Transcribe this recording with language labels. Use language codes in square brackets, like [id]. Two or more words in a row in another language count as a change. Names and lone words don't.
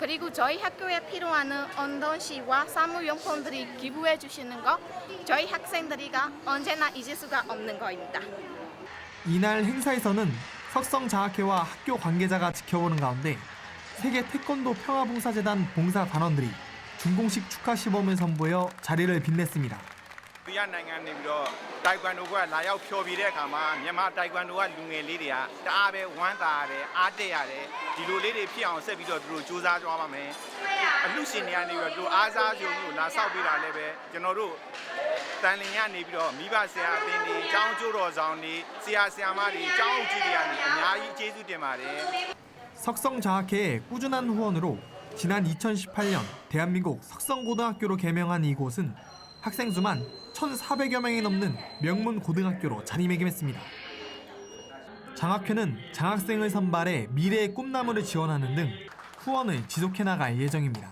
[ko] 그리고 저희 학교에 필요한 운동시와 사무용품들이 기부해 주시는 거 저희 학생들이가 언제나 잊을 수가 없는 거입니다. 이날 행사에서는 석성장학회와 학교 관계자가 지켜보는 가운데 세계 태권도 평화봉사재단 봉사단원들이 준공식 축하 시범을 선보여 자리를 빛냈습니다. [my] ဒီကနိုင်ငံနေပြီးတော့တိုင်ကွမ်ဒိုကလာရောက်ဖျော်ဖြေတဲ့အခါမှာမြန်မာတိုင်ကွမ်ဒိုကလူငယ်လေးတွေကတအားပဲဝမ်းသာရတယ်အားတက်ရတယ်ဒီလိုလေးတွေဖြစ်အောင်ဆက်ပြီးတော့သူတို့စူးစမ်းကြပါမယ်အလှရှင်တွေကနေပြီးတော့သူအားစားကြုံလို့လာဆောက်ပေးတာလည်းပဲကျွန်တော်တို့တန်လင်ကနေပြီးတော့မိဘဆရာအသင်းတွေကျောင်းကျိုးတော်ဆောင်တွေဆရာဆရာမတွေကျောင်းအုပ်ကြီးတွေကနေအများကြီးကျေးဇူးတင်ပါတယ် [ko] 석성장학회의 꾸준한 후원으로 지난 2018년 대한민국 석성고등학교로 개명한 이곳은 학생 수만 1,400여 명이 넘는 명문 고등학교로 자리매김했습니다. 장학회는 장학생을 선발해 미래의 꿈나무를 지원하는 등 후원을 지속해 나갈 예정입니다.